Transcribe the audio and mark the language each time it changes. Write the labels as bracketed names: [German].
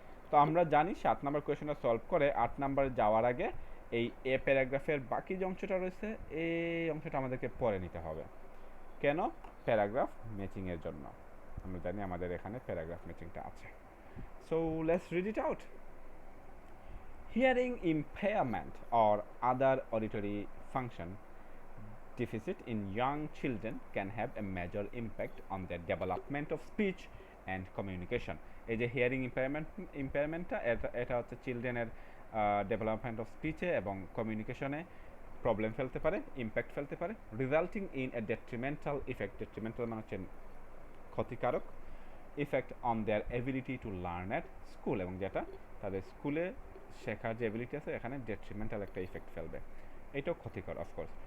[Bangla] তো আমরা জানি 7 নম্বর কোয়েশনটা সলভ করে 8 নম্বরে যাওয়ার আগে এই এ প্যারাগ্রাফের বাকি যে অংশটা রয়েছে এই অংশটা আমাদেরকে পড়ে নিতে হবে। কেন? প্যারাগ্রাফ ম্যাচিংয়ের জন্য। আমরা জানি আমাদের এখানে প্যারাগ্রাফ ম্যাচিংটা আছে। [English] So let's read it out. Hearing impairment or other auditory function deficit in young children can have a major impact on their development of speech and communication. [Bangla] এই যে হিয়ারিং ইম্পেয়ারমেন্টটা, এটা হচ্ছে চিলড্রেনের ডেভেলপমেন্ট অফ স্পিচে এবং কমিউনিকেশনে problem ফেলতে পারে, impact ফেলতে পারে, [English] Resulting in a detrimental effect. [Bangla] Detrimental মানে হচ্ছে ক্ষতিকারক, [English] effect on their ability to learn at school, [Bangla] এবং যেটা তাদের স্কুলে শেখার যে এবিলিটি আছে এখানে ডেট্রিমেন্টাল একটা ইফেক্ট ফেলবে, এটাও ক্ষতিকর অফকোর্স।